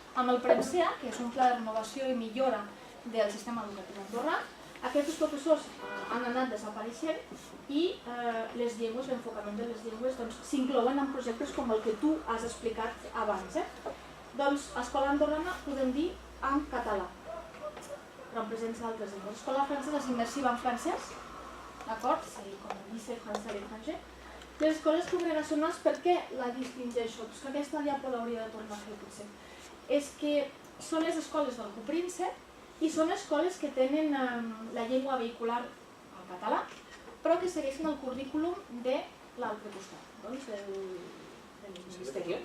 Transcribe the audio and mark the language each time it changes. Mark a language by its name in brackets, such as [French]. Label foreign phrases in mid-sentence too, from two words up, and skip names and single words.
[Catalan] Amb el PREMSEA, que és un pla de renovació i millora del sistema educatiu andorrà, aquests professors han anat desapareixent i les llengües, l'enfocament de les llengües s'inclouen en projectes com el que tu has explicat abans. Doncs escola andorrana podem dir en català, però en presència d'altres llengües. L'escola francesa és immersiva en francès, d'acord? [French] Com lycée français à l'étranger. [Catalan] Les escoles congregacionals, per què la distingeixo? Doncs que aquesta diàpol hauria de tornar a fer potser. És que són les escoles del Copríncep i són escoles que tenen la llengua vehicular al català, però que segueixen el currículum de l'altre costat, doncs del exterior.